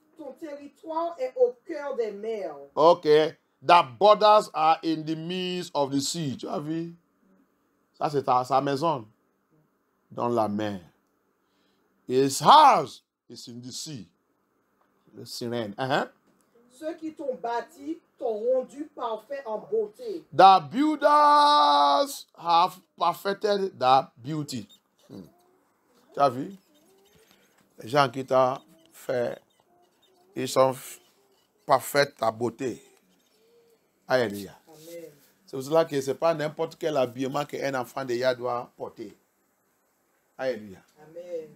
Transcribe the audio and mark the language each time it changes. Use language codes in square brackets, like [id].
[fr] Ton territoire est au cœur des mers. Okay. [en] The borders are in the midst of the sea. [fr] Tu as vu? Ça, c'est sa maison. Dans la mer. [en] His house is in the sea. [fr] Le sirène. Ceux qui t'ont bâti t'ont rendu parfait en beauté. [en] The builders have perfected the beauty. [fr] Tu as vu? Les gens qui t'ont fait, ils sont parfaits ta beauté. Alléluia. Amen. C'est pour cela que ce n'est pas n'importe quel habillement qu'un enfant de Yah doit porter. Alléluia. Amen.